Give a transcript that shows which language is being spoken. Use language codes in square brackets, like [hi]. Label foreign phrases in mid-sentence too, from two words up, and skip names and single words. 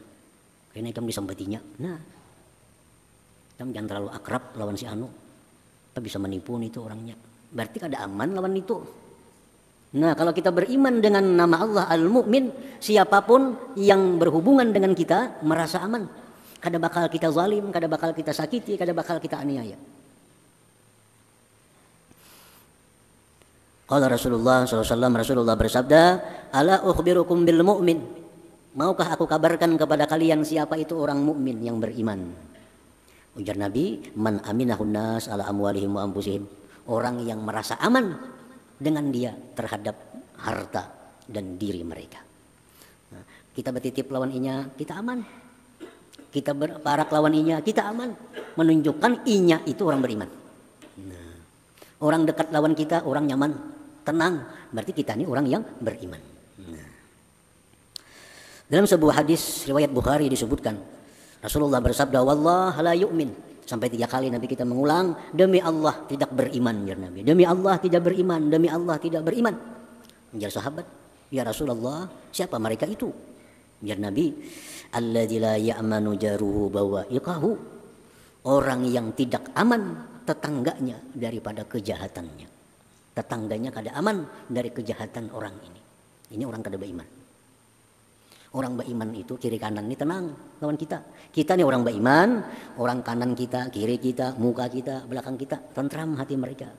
[bjn] Kayaknya ikam disambatinya. Nah, ikam jangan terlalu akrab lawan si Anu. Kita bisa menipu nih itu orangnya. Berarti kada aman lawan itu. [id] Nah, kalau kita beriman dengan nama Allah Al-Mu'min, siapapun yang berhubungan dengan kita merasa aman. [bjn] Kada bakal kita zalim, kada bakal kita sakiti, kada bakal kita aniaya. [ar] قال رسول الله [id] SAW, Rasulullah bersabda, [ar] ألا أخبركم بالمؤمن. [id] Maukah aku kabarkan kepada kalian siapa itu orang mukmin yang beriman? [bjn] Ujar Nabi, [ar] من أمنه الناس على أموالهم وأنفسهم. [id] Orang yang merasa aman dengan dia terhadap harta dan diri mereka. [bjn] Nah, kita bertitip lawan inya, kita aman. Kita berparak lawan inya, kita aman. Menunjukkan inya itu orang beriman. Nah, orang dekat lawan kita, orang nyaman, [id] tenang. Berarti kita ini orang yang beriman. Nah, dalam sebuah hadis riwayat Bukhari disebutkan, Rasulullah bersabda, [ar] والله لا يؤمن. [id] Sampai 3 kali Nabi kita mengulang, demi Allah tidak beriman, ya Nabi. Demi Allah tidak beriman, demi Allah tidak beriman. Ujar sahabat, [ar] يا رسول الله, [id] siapa mereka itu? [bjn] Ujar Nabi, [ar] الذي لا يأمن جاره بوائقه. [id] Orang yang tidak aman tetangganya daripada kejahatannya. [bjn] Tetangganya kada aman dari kejahatan orang ini. Ini orang kada beriman. Orang beriman itu kiri kanan ini tenang lawan kita. [id] Kita nih orang beriman, orang kanan kita, kiri kita, muka kita, belakang kita, tentram hati mereka.